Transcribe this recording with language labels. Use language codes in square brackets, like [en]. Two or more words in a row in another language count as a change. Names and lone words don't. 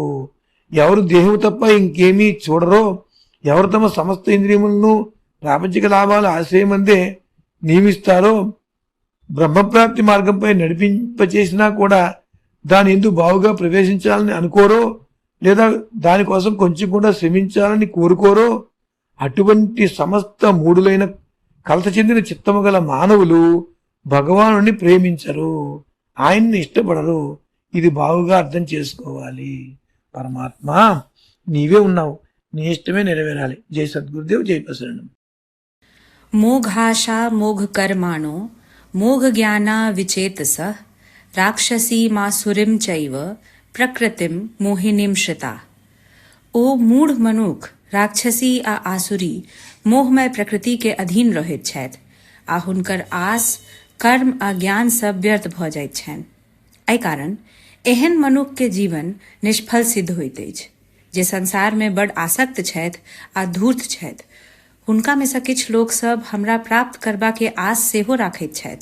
[te] ఎవరు దేహం తప్ప ఇంకేమీ చూడరో, ఎవరు తమ సమస్త ఇంద్రియములను ప్రాపంచిక లాభాల ఆశ్రయమందే నియమిస్తారో, బ్రహ్మప్రాప్తి మార్గంపై నడిపింపచేసినా కూడా దాని ఎందుకు బావుగా ప్రవేశించాలని అనుకోరో, లేదా దానికోసం కొంచెం కూడా శ్రమించాలని కోరుకోరో, అటువంటి సమస్త మూడులైన కలత చెందిన చిత్తము గల మానవులు భగవానుని ప్రేమించరు, ఆయన్ని ఇష్టపడరు. ఇది బాగుగా అర్థం చేసుకోవాలి. పరమాత్మ నీవే ఉన్నావు, నీ ఇష్టమే నెరవేరాలి. జై సద్గురుదేవ్, జై ప్రసరణం. [sa] मोघाशा मोघ कर्माणो मोघ ज्ञाना विचेतस राक्षसी मासुरीम चैव प्रकृतिम मोहिनीम श्रिता. [mai] ओ मूढ़ मनुख राक्षसी आ आसुरी मोहमय प्रकृति के अधीन रहैत छथि आ हुनकर आस कर्म आ ज्ञान सब व्यर्थ भ जाइत छनि. एहि कारण एहन मनुख के जीवन निष्फल सिद्ध होइत अछि. जे संसार में बड़ आसक्त छथि आ धूर्त छथि, हुनका में से किछु लोक सब हमरा प्राप्त करबा के आस सेहो राखैत छथि.